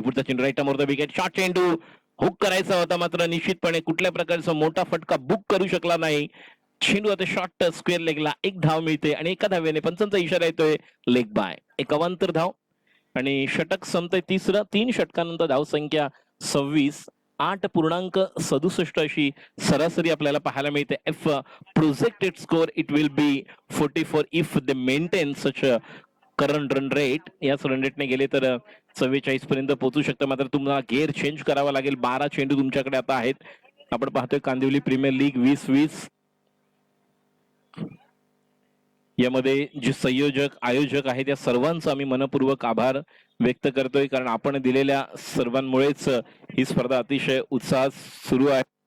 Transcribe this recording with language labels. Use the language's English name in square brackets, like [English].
[Marathi] पुढचा चेंडू right more the wicket, shot चेंडू हुक करायचा होता, मात्र निश्चितपणे कुठल्या प्रकारचा मोठा फटका बुक करू शकला नाही. चेंडू आता शॉर्ट स्क्वेअर लेगला, एक धाव मिळते आणि एका धाव्याने पंचांचा इशारा येतोय लेग बाय. एक अवांतर धाव आणि षटक संपतंय तिसरं. 3 षटकानंतर धाव संख्या 26. 8.67 अशी सरासरी आपल्याला पाहायला मिळते. [English] If projected score it will be 44 if they maintain such current run rate. [Marathi] याच रन रेटने गेले तर 44 पर्यंत पोहोचू शकतं. मात्र तुम्हाला गेअर चेंज करावा लागेल. 12 चेंडू तुमच्याकडे आता आहेत. आपण पाहतोय कांदिवली प्रीमियर लीग 2020. यामध्ये जे संयोजक आयोजक आहेत त्या सर्वांचा आम्ही मनपूर्वक आभार व्यक्त करतोय, कारण आपण दिलेल्या सर्वांमुळेच ही स्पर्धा अतिशय उत्साहात सुरू आहे.